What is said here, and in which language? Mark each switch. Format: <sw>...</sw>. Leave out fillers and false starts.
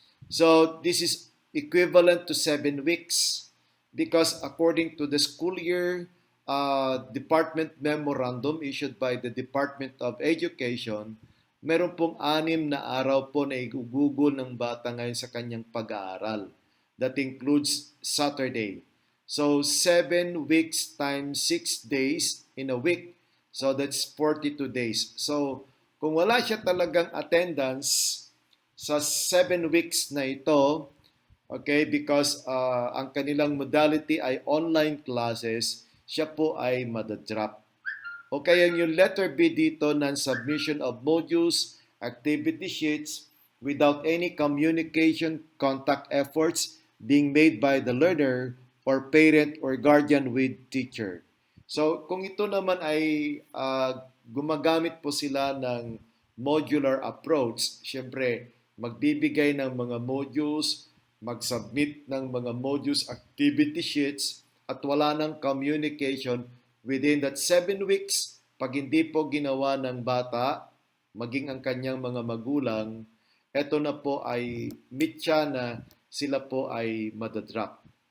<en>So this is equivalent to 7 weeks because according to the school year department memorandum issued by the Department of Education,</en> <tl>meron pong 6 na araw po na igugugol ng bata ngayon sa kanyang pag-aaral.</tl> <en>That includes Saturday. So 7 weeks times 6 days in a week. So that's 42 days.</en> <tl>So kung wala siya talagang attendance sa 7 weeks na ito, okay, because ang kanilang modality ay online classes, siya po ay madadrop. O kaya yung letter B dito,</tl> <en>non-submission of modules, activity sheets, without any communication contact efforts being made by the learner or parent or guardian with teacher.</en> <tl>So kung ito naman ay gumagamit po sila ng modular approach, syempre magbibigay ng mga modules, mag-submit ng mga modules activity sheets at wala ng communication within that 7 weeks, pag hindi po ginawa ng bata, maging ang kanyang mga magulang, eto na po ay mitya na sila po ay madadrop.</tl>